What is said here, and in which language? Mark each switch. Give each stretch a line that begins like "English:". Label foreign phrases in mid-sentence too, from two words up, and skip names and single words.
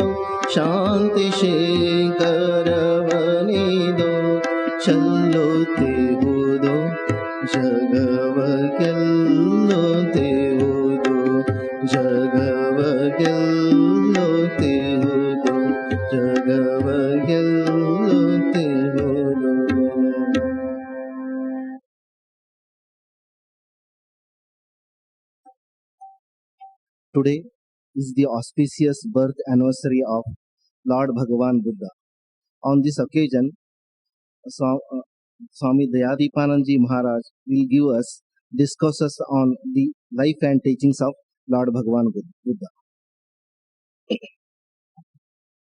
Kannada: ಶಾಂತಿ ಶೇಖರವನಿದೋ ಚಲ್ಲುತ್ತಿಹುದು ಜಗವ ಗೆಲ್ಲುತ್ತಿಹುದು ಜಗವ ಗೆಲ್ಲುತ್ತಿಹುದು ಜಗವ ಗೆಲ್ಲುತ್ತಿಹುದು.
English: Today is the auspicious birth anniversary of Lord Bhagavan Buddha. On this occasion, Swami Dayadipananji Maharaj will give us discourses on the life and teachings of Lord Bhagavan Buddha.